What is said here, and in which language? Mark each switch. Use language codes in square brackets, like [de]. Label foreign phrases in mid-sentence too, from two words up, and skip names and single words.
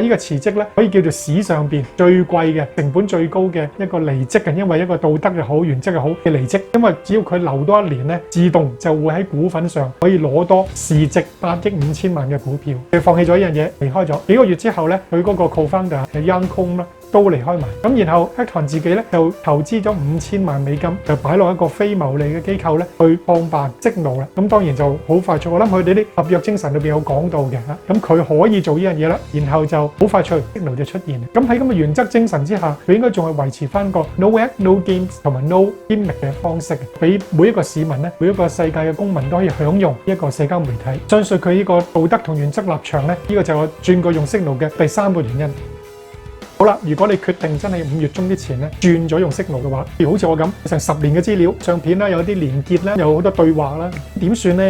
[yue] 呢個辭職咧可以叫做史上邊最貴嘅、成本最高嘅一個離職嘅，因為一個道德又好、原則又好嘅離職。因為只要佢留多一年咧，自動就會喺股份上可以攞多市值8億5千萬嘅股票。佢放棄咗嘢離開咗幾個月之後咧，佢嗰個 co-founder 係 Young Home 啦，都離開埋。咁然後 Acton 自己咧就投資咗5000萬美金，就擺落一個非牟利嘅機構咧去創辦 Signal 啦。咁當然就好快速，我諗佢哋啲合約精神裏邊有講到嘅嚇。咁佢可以做呢樣嘢啦，然後就好快脆 Signal 就出現。咁喺咁嘅原則精神之下，佢應該仲係維持翻個 [en] No app, no games [yue] 同埋 [en] No gimmick [yue] 嘅方式，俾每一個市民咧，每一個世界嘅公民都可以享用一個社交媒體。相信佢呢個道德同原則立場咧，呢個就係我轉過用 Signal 嘅第三個原因。好啦，如果你決定真係5月中之前咧轉咗用 Signal 嘅話，譬如好似我咁，成10年嘅資料、相片啦，有啲連結啦，有好多對話啦，點算咧？